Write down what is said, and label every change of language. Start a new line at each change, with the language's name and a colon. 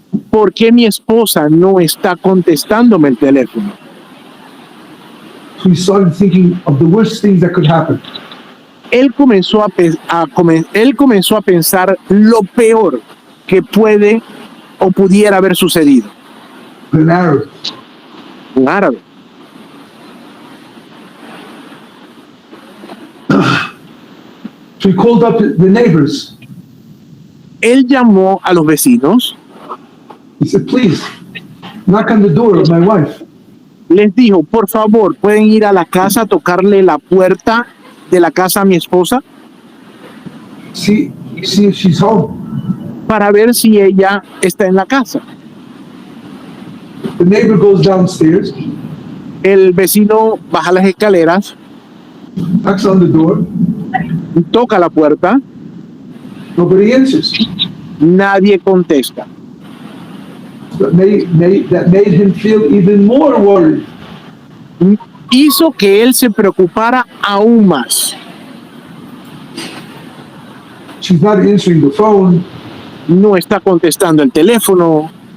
Spanish: ¿por qué mi esposa no está contestándome el teléfono?
English: So he started thinking of the worst things that could happen.
Spanish: Él comenzó él comenzó a pensar lo peor que puede o pudiera haber sucedido.
English: An Arab.
Spanish: Un árabe.
English: So he called up the neighbors.
Spanish: Él llamó a los vecinos,
English: He said, please, knock on the door of my wife.
Spanish: les dijo, por favor, ¿pueden ir a la casa a tocarle la puerta de la casa a mi esposa
English: See if she's home.
Spanish: para ver si ella está en la casa?
English: The neighbor goes downstairs,
Spanish: El vecino baja las escaleras,
English: knocks on the door.
Spanish: toca la puerta,
English: Nobody answers.
Spanish: nadie contesta.
English: That made him feel even more worried.
Spanish: Hizo que él se preocupara aún más.
English: She's not answering the phone.
Spanish: No está contestando el teléfono,